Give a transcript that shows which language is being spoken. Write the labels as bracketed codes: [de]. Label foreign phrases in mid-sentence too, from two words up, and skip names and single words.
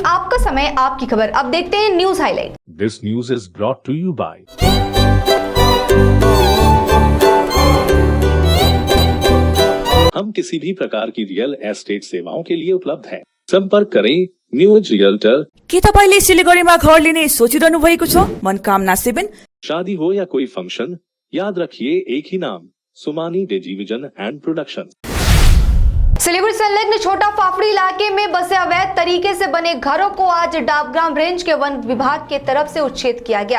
[hi] आपका समय, आपकी खबर। अब देखते हैं न्यूज हाईलाइट। [en] this news is brought to you by [hi] हम किसी भी प्रकार की रियल एस्टेट सेवाओं के लिए उपलब्ध हैं। संपर्क करें न्यूज रियल्टर। [ne] के तपाईले सिलिगुडीमा घर लिने सोचिरहनु भएको छ? मनोकामना 7। [hi] शादी हो या कोई फंक्शन, याद रखिए एक ही नाम, सुमानी डिजीविजन एंड प्रोडक्शन। सिलीगुड़ी संलग्न छोटा फाफड़ी इलाके में बसे अवैध तरीके से बने घरों को आज डाबग्राम रेंज के वन विभाग के तरफ से उच्छेद किया गया।